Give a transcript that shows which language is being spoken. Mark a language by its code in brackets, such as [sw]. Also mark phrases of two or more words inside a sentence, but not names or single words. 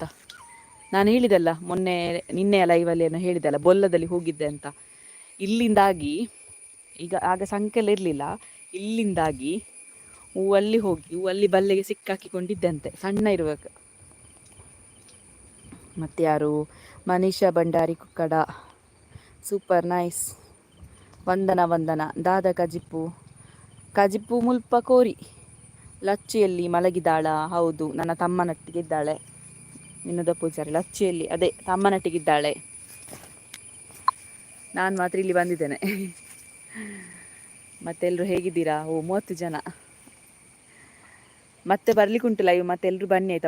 [kn] ನಾನು ಹೇಳಿದೆಲ್ಲ ನಿನ್ನೆ ಲೈವಲ್ಲಿ ಏನೋ ಹೇಳಿದೆಲ್ಲ, ಬೊಲ್ಲದಲ್ಲಿ ಹೋಗಿದ್ದೆ ಅಂತ. ಇಲ್ಲಿಂದಾಗಿ ಈಗ ಆಗ ಸಂಖ್ಯೆಲ್ಲ ಇರಲಿಲ್ಲ, ಇಲ್ಲಿಂದಾಗಿ ಹೂವಲ್ಲಿ ಹೋಗಿ ಹೂವಲ್ಲಿ ಬಲ್ಲೆಗೆ ಸಿಕ್ಕಾಕಿಕೊಂಡಿದ್ದಂತೆ, ಸಣ್ಣ ಇರುವಾಗ. ಮತ್ತು ಯಾರು? ಮನೀಷಾ ಭಂಡಾರಿ ಕುಕ್ಕಡ, [en] super nice. [tcy] ವಂದನ ದಾದ ಕಜಿಪ್ಪು ಮುಲ್ಪ ಕೋರಿ. [kn] ಲಚ್ಚಿಯಲ್ಲಿ ಮಲಗಿದಾಳ? ಹೌದು, ನನ್ನ ತಮ್ಮನೊಟ್ಟಿಗಿದ್ದಾಳೆ. ವಿನೋದ ಪೂಜಾರಿ ಲಚ್ಚಿಯಲ್ಲಿ, ಅದೇ ತಮ್ಮನೊಟ್ಟಿಗಿದ್ದಾಳೆ. ನಾನು ಮಾತ್ರ ಇಲ್ಲಿ ಬಂದಿದ್ದೇನೆ. ಮತ್ತೆಲ್ಲರೂ ಹೇಗಿದ್ದೀರಾ? 30 ಜನ. ಮತ್ತೆ ಬರ್ಲಿಕ್ಕುಂಟು ಲೈವ್, ಮತ್ತೆ ಎಲ್ಲರೂ ಬನ್ನಿ ಆಯಿತಾ.